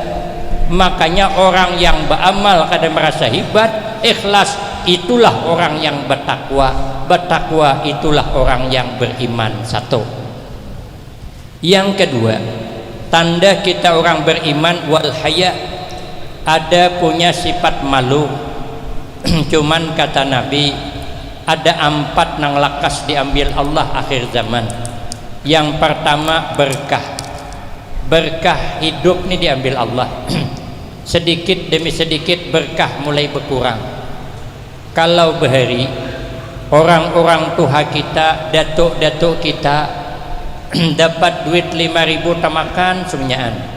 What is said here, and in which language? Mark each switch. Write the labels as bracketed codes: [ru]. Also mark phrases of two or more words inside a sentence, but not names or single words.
[bjn] Makanya orang yang beramal kada merasa hebat, ikhlas itulah orang yang bertakwa, bertakwa itulah orang yang beriman. Satu. Yang kedua, tanda kita orang beriman [ar] والحياء, [bjn] ada punya sifat malu. Cuman kata Nabi ada 4 nang lakas diambil Allah akhir zaman. Yang pertama berkah hidup nih diambil Allah. Sedikit demi sedikit berkah mulai berkurang. Kalau bahari orang-orang tua kita, datuk-datuk kita dapat duit 5.000 tamakan semuanyaan.